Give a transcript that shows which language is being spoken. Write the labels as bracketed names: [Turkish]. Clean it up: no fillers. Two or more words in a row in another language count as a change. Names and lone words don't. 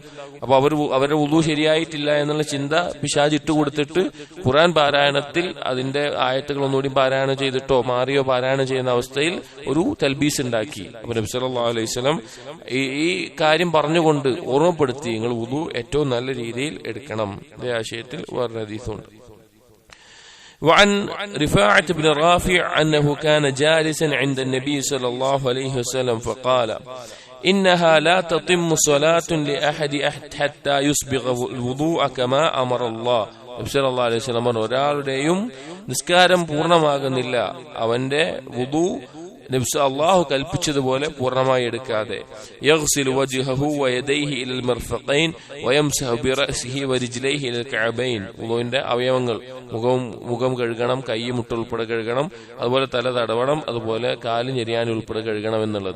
[Malayalam] അപ്പൊ അവരുടെ വുദു ശരിയായിട്ടില്ല എന്നുള്ള ചിന്ത പിശാച് ഇട്ടുകൊടുത്തിട്ട് ഖുർആൻ പാരായണത്തിൽ അതിന്റെ ആയത്തുകൾ ഒന്നുകൂടി പാരായണം ചെയ്തിട്ടോ മാറിയോ പാരായണം ചെയ്യുന്ന അവസ്ഥയിൽ ഒരു തൽബീസ് ഉണ്ടാക്കി. അപ്പൊ നബി [Arabic] صلى الله عليه وسلم [Malayalam] ഈ കാര്യം പറഞ്ഞുകൊണ്ട് ഓർമ്മപ്പെടുത്തി, നിങ്ങൾ വുദു ഏറ്റവും നല്ല രീതിയിൽ എടുക്കണം. ഇതേ ആശയത്തിൽ വേറെ [Arabic] وعن رفاعة بن رافع أنه كان جالسا عند النبي صلى الله عليه وسلم فقال إنها لا تتم صلاة لأحد حتى يسبغ الوضوء كما أمر الله. [Malayalam] നബി [Arabic] صلى الله عليه وسلم [Malayalam] ഒരാളുടെയും നിസ്കാരം പൂർണ്ണമാകുന്നില്ല അവന്റെ വുദു അല്ലാഹു കൽപ്പിച്ചതുപോലെ പൂർണ്ണമായി എടുക്കാതെ. [Arabic] يغسل وجهه ويديه إلى المرفقين ويمسح برأسه ورجليه إلى الكعبين, [Malayalam] വുദുവിന്റെ അവയവങ്ങൾ മുഖം കഴുകണം, കൈ മുട്ട് ഉൾപ്പെടെ കഴുകണം, അതുപോലെ തല തടവണം, അതുപോലെ കാല് ഞെരിയാൻ ഉൾപ്പെടെ കഴുകണം എന്നുള്ളത്.